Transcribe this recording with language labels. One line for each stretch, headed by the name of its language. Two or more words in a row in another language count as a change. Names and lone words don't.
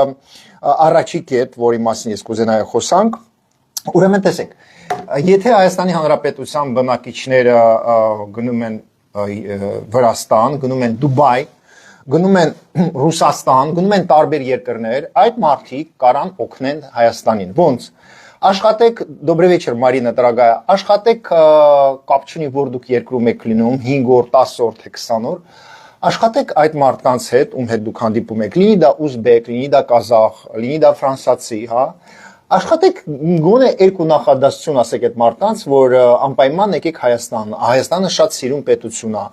Armenian: առաջի կետ, որի մասին ես կուզենայի խոսանք, ուրեմն տեսեք, եթե Հայաստանի Հանրապետության բնակիչները գնում են Վրաստան, գնում են Դուբայ, գնում են Ռուսաստան, գնում են տարբեր երկրներ, այդ մարդիկ կարան օգնեն Հայաստանին։ Ոնց Աշխատեք,
Russian: добрый вечер, Марина дорогая,
Armenian: աշխատեք կապ չունի, որ դուք երկրում եք լինում, 5 օր, 10 օր, թե 20 օր, աշխատեք այդ մարդկանց հետ, ում հետ դուք հանդիպում եք, լինի դա ուզբեկ, լինի դա կազախ, լինի դա ֆրանսացի, հա, աշխատեք գոնե երկու նախադասություն ասեք այդ մարդկանց, որ անպայման եկեք Հայաստան, Հայաստանը շատ սիրուն պետություն է,